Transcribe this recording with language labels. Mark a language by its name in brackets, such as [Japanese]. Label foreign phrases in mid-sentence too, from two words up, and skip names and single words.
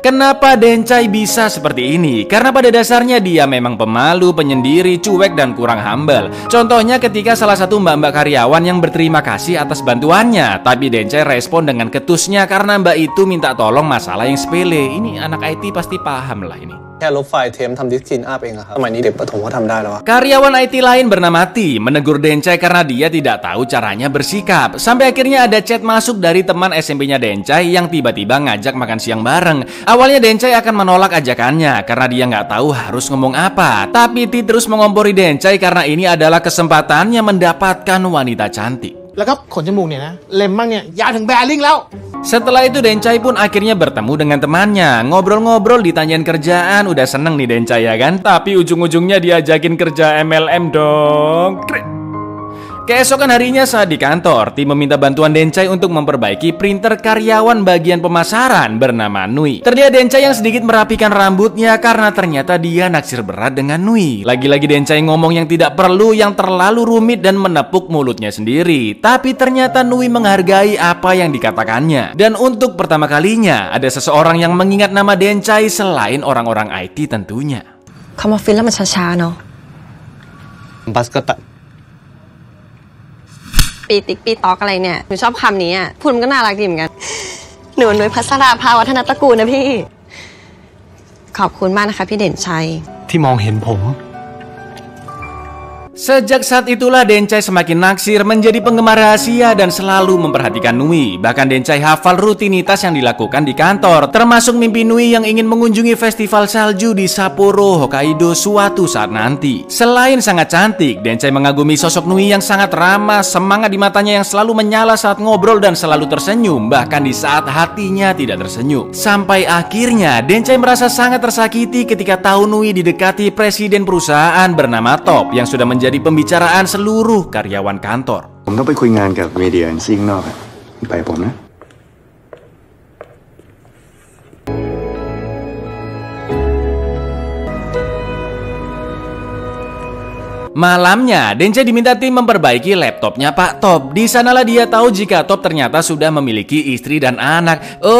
[Indonesian] Kenapa Dencai bisa seperti ini? Karena pada dasarnya dia memang pemalu, penyendiri, cuek dan kurang humble. Contohnya ketika salah satu mbak-mbak karyawan yang berterima kasih atas bantuannya, tapi Dencai respon dengan ketusnya karena mbak itu minta tolong masalah yang sepele. Ini anak IT pasti paham lah ini. [Thai] แค่ลบไฟล์เทมทำดิสก์คลีนอัพเองครับสมัยนี้เด็กประถมเขาทำได้แล้ว [Indonesian] Karyawan IT lain bernama T menegur Dencai karena dia tidak tahu caranya bersikap. Sampai akhirnya ada chat masuk dari teman SMP-nya Dencai yang tiba-tiba ngajak makan siang bareng. Awalnya Dencai akan menolak ajakannya karena dia nggak tahu harus ngomong apa. Tapi T terus mengompori Dencai karena ini adalah kesempatannya mendapatkan wanita cantik. [Thai] แล้วก็ขนจมูกเนี่ยนะเล็มบ้างเนี่ยยาวถึงแบริ่งแล้ว [Indonesian] Setelah itu Dencai pun akhirnya bertemu dengan temannya. Ngobrol-ngobrol ditanyain kerjaan. Udah seneng nih Dencai ya kan. Tapi ujung-ujungnya diajakin kerja MLM dong. Keesokan harinya saat di kantor, tim meminta bantuan Dencai untuk memperbaiki printer karyawan bagian pemasaran bernama Nui. Terlihat Dencai yang sedikit merapikan rambutnya karena ternyata dia naksir berat dengan Nui. Lagi-lagi Dencai ngomong yang tidak perlu, yang terlalu rumit dan menepuk mulutnya sendiri. Tapi ternyata Nui menghargai apa yang dikatakannya. Dan untuk pertama kalinya ada seseorang yang mengingat nama Dencai selain orang-orang IT tentunya. [Thai] คำว่าฟินแล้วมันช้าๆเนาะ บัสก็ตัด ปีติ๊กปีตอกอะไรเนี่ยหนูชอบคำนี้อ่ะพูดมันก็น่ารักดีเหมือนกันหนูนุ้ยพัสราภาวัฒนตระกูลนะพี่ขอบคุณมากนะคะพี่เด่นชัย ที่มองเห็นผม [Indonesian] Sejak saat itulah Dencai semakin naksir, menjadi penggemar rahasia dan selalu memperhatikan Nui. Bahkan Dencai hafal rutinitas yang dilakukan di kantor, termasuk mimpi Nui yang ingin mengunjungi festival salju di Sapporo, Hokkaido suatu saat nanti. Selain sangat cantik, Dencai mengagumi sosok Nui yang sangat ramah, semangat di matanya yang selalu menyala saat ngobrol dan selalu tersenyum, bahkan di saat hatinya tidak tersenyum. Sampai akhirnya Dencai merasa sangat tersakiti ketika tahu Nui didekati presiden perusahaan bernama Top yang sudah menjadi pembicaraan seluruh karyawan kantor. [Thai] ผมต้องไปคุยงานกับเมเดียซิ่งนอกไปผมนะ [Indonesian] Malamnya, Dencai diminta tim memperbaiki laptopnya Pak Top. Di sanalah dia tahu jika Top ternyata sudah memiliki istri dan anak.